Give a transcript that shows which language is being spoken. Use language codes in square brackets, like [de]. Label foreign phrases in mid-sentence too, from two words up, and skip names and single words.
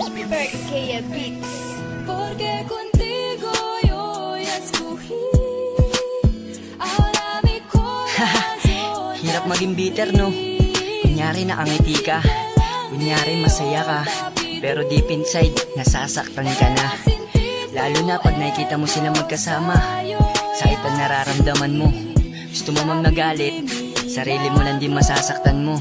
[es] Berkea Beats. Porque contigo yo ya escogí. Ahora mi corazón. [tl] Hirap maging bitter, no? Kunyari nakangiti ka, kunyari masaya ka, pero [en] deep inside, [tl] nasasaktan ka na. Lalo na pag nakikita mo sila magkasama, sakit ang nararamdaman mo. Gusto mo mang nagalit, sarili mo lang din masasaktan mo.